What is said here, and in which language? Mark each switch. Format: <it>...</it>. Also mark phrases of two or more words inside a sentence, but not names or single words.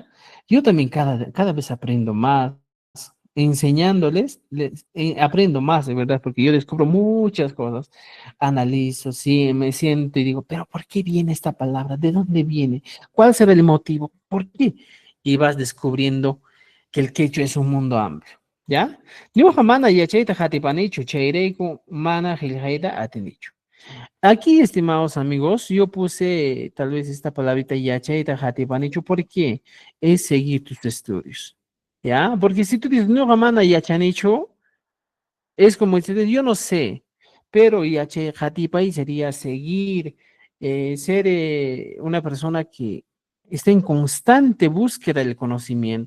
<es>Yo también cada vez aprendo más enseñándoles, aprendo más, de verdad, porque yo descubro muchas cosas, analizo, sí, me siento y digo, pero ¿por qué viene esta palabra? ¿De dónde viene? ¿Cuál será el motivo? ¿Por qué? Y vas descubriendo que el quechua es un mundo amplio, ¿ya?</es> <qu>Ñuqa mana yachayta hatipanichu, chayrayku mana qillqayta atinichu.</qu> <es>Aquí, estimados amigos, yo puse tal vez esta palabrita</es> <qu>yachayta hatipanichu,</qu> <es>¿por qué? Es seguir tus estudios. ¿Ya? Porque si tú dices, no,</es> <qu>Ramana, yachanicho,</qu> <es>es como decir, yo no sé, pero</es> <qu>yache hatipai</qu> <es>sería seguir, ser una persona que está en constante búsqueda del conocimiento.</es>